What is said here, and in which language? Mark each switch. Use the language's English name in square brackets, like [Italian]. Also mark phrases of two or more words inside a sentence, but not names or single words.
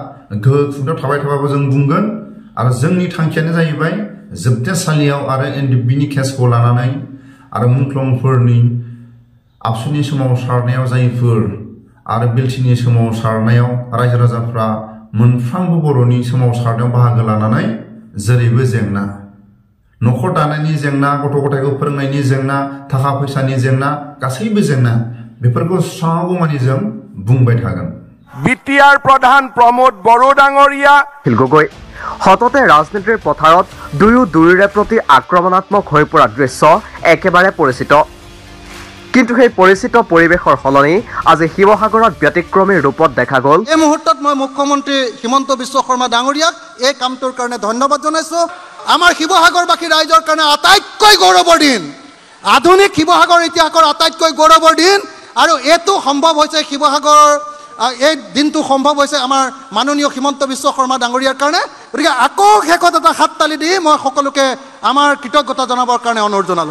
[Bodo] गोहो खुंथायाव थाबाय थाबाबो जों बुंगोन आरो जोंनि थांखियानो जाहैबाय जोबथेसालियाव आरो NDBनि केसखौ लानानै आरो मुंख्लंफोरनि आबसुनि सोमावसारनायाव जायफोर आरो बिलटिनि सोमावसारनायाव रायजो राजाफ्रा मोनफ्रोमबो बर'नि सोमावसारनायाव बाहागो लानानै जेरैबो जेंना न'खर दानायनि जेंना गथ' गथायखौ फोरोंनायनि जेंना थाखा फैसानि जेंना गासैबो जेंना बेफोरखौ सुस्रांगौमानि जों बुंबाय थागोन [Assamese] BTR প্ৰধান প্ৰমোদ বড়ো ডাঙৰীয়া গগৈহঁতে ৰাজনীতিৰ পথাৰত দুয়োৰে প্ৰতি আক্ৰমণাত্মক হৈ পৰা দৃশ্য একেবাৰে পৰিচিত কিন্তু সেই পৰিচিত পৰিবেশৰ হলনি আজি শিৱসাগৰত ব্যতিক্ৰমী ৰূপত দেখা গল এই মুহূৰ্তত মই মুখ্যমন্ত্ৰী হিমন্ত বিশ্ব শৰ্মা ডাঙৰীয়াক এই কামটোৰ কাৰণে ধন্যবাদ জনাইছো আমাৰ শিৱসাগৰবাসী ৰাইজৰ কাৰণে আটাইতকৈ গৌৰৱৰ দিন আধুনিক শিৱসাগৰ ইতিহাসৰ আটাইতকৈ গৌৰৱৰ দিন আৰু এটো সম্ভৱ হৈছে শিৱসাগৰৰ এই দিনটো সম্ভৱ হৈছে আমাৰ মাননীয় হিমন্ত বিশ্ব শৰ্মা ডাঙৰীয়াৰ কাৰণে গতিকে আকৌ শেষত এটা হাততালি দি মই সকলোকে আমাৰ কৃতজ্ঞতা জনাবৰ কাৰণে অনুৰোধ জনালো